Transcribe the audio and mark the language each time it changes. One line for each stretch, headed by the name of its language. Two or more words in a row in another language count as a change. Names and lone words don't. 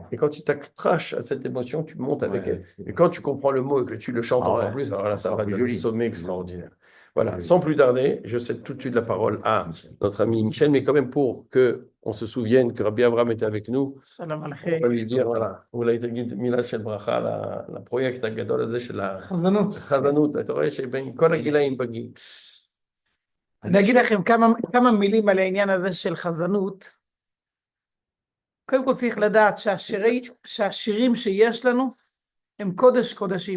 French: Et quand tu t'accroches à cette émotion, tu montes avec elle. Et quand tu comprends le mot et que tu le chantes encore plus, alors là, ça va être un sommet extraordinaire. Voilà, sans plus tarder, je cède tout de suite la parole à notre ami Michel, mais quand même pour qu'on se souvienne que Rabbi Abraham était avec nous, on va lui dire, voilà,
Hebrew: אולי תגיד מילה של ברכה לפרויקט הגדול הזה של החזנות, אתה רואה שבין כל הגילאים בגיל. אני אגיד לכם כמה מילים על העניין הזה של חזנות. קודם כל צריך לדעת שהשירים שיש לנו הם קודש קודשים.